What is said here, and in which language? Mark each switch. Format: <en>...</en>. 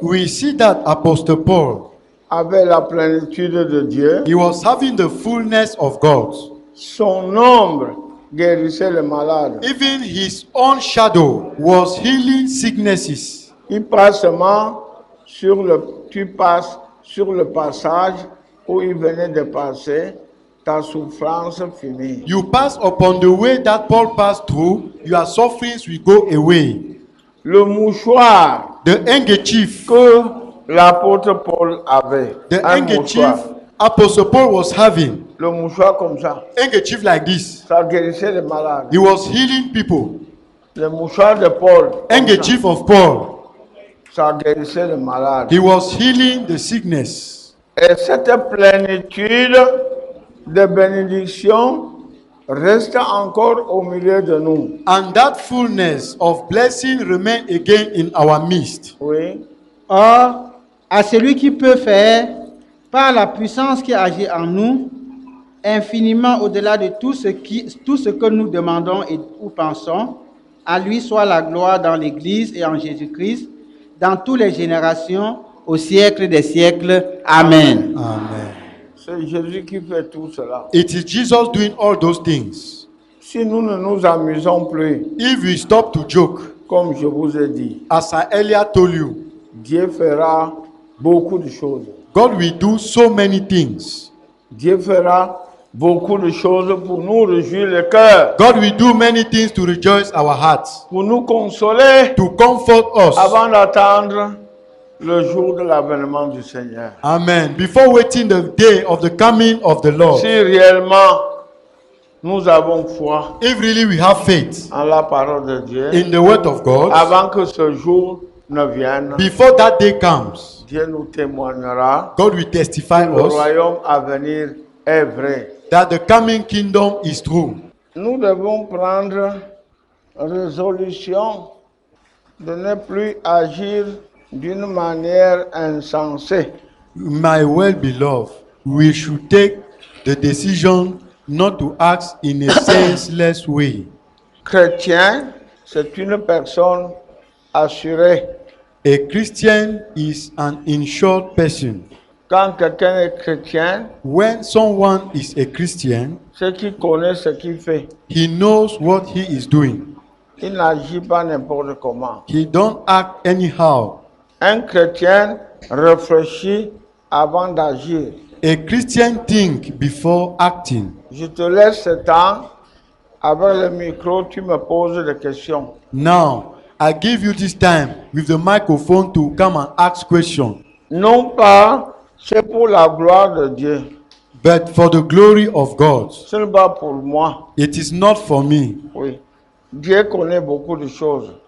<en>We see that Apostle Paul,</en> <fr>avait la plénitude de Dieu.</fr> <en>he was having the fullness of God.</en> <fr>Son ombre guérissait les malades.</fr> <en>Even his own shadow was healing sicknesses.</en> <fr>Il passe seulement tu passes sur le passage où il venait de passer, ta souffrance finie.</fr> <en>You pass upon the way that Paul passed through, your sufferings will go away.</en> <fr>Le mouchoir</fr> <en>The handkerchief,</en> <fr>que l'apôtre Paul avait,</fr> <en>the</en> <fr>un</fr> <en>handkerchief</en> <fr>mouchoir,</fr> <en>Apostle Paul was having,</en> <fr>le mouchoir comme ça,</fr> <en>handkerchief like this.</en> <fr>ça guérissait les malades.</fr> <en>He was healing people.</en> <fr>Le mouchoir de Paul, comme</fr> <en>Handkerchief of Paul,</en> <fr>ça guérissait les malades.</fr> <en>he was healing the sickness.</en> <fr>Et cette plénitude de bénédiction reste encore au milieu de nous.</fr> <en>And that fullness of blessing remain again in our midst.</en> <fr>Oui. Or, à celui qui peut faire, par la puissance qui agit en nous, infiniment au-delà de tout ce que nous demandons ou pensons, À lui soit la gloire dans l'Église et en Jésus-Christ, dans toutes les générations, au siècle des siècles. Amen. Amen. C'est Jésus qui fait tout cela.</fr> <en>It is Jesus doing all those things.</en> <fr>Si nous ne nous amusons plus,</fr> <en>If we stop to joke,</en> <fr>comme je vous ai dit,</fr> <en>as I earlier told you,</en> <fr>Dieu fera beaucoup de choses.</fr> <en>God will do so many things.</en> <fr>Dieu fera beaucoup de choses pour nous réjouir le cœur,</fr> <en>God will do many things to rejoice our hearts,</en> <fr>pour nous consoler</fr> <en>to comfort us.</en> <fr>avant d'attendre le jour de l'avènement du Seigneur.</fr> <en>Amen. Before waiting the day of the coming of the Lord.</en> <fr>Si réellement nous avons foi</fr> <en>If really we have faith</en> <fr>en la parole de Dieu,</fr> <en>in the word of God,</en> <fr>avant que ce jour ne vienne,</fr> <en>before that day comes,</en> <fr>Dieu nous témoignera</fr> <en>God will testify</en> <fr>que le</fr> <en>us</en> <fr>royaume à venir est vrai.</fr> <en>that the coming kingdom is true.</en> <fr>Nous devons prendre résolution de ne plus agir d'une manière insensée.</fr> <en>My well-beloved, we should take the decision not to act in a senseless way.</en> <fr>Chrétien, c'est une personne assurée.</fr> <en>A Christian is an insured person.</en> <fr>Quand quelqu'un est chrétien,</fr> <en>When someone is a Christian,</en> <fr>c'est qu'il connaît ce qu'il fait.</fr> <en>he knows what he is doing.</en> <fr>Il n'agit pas n'importe comment.</fr> <en>He don't act anyhow.</en> <fr>Un chrétien réfléchit avant d'agir.</fr> <en>A Christian think before acting.</en> <fr>Je te laisse ce temps. Avec le micro, tu me poses des questions.</fr> <en>Now, I give you this time with the microphone to come and ask questions.</en> <fr>Non pas, c'est pour la gloire de Dieu.</fr> <en>But for the glory of God,</en> <fr>Ce n'est pas pour moi.</fr> <en>it is not for me.</en> <fr>Oui. Dieu connaît beaucoup de choses.</fr>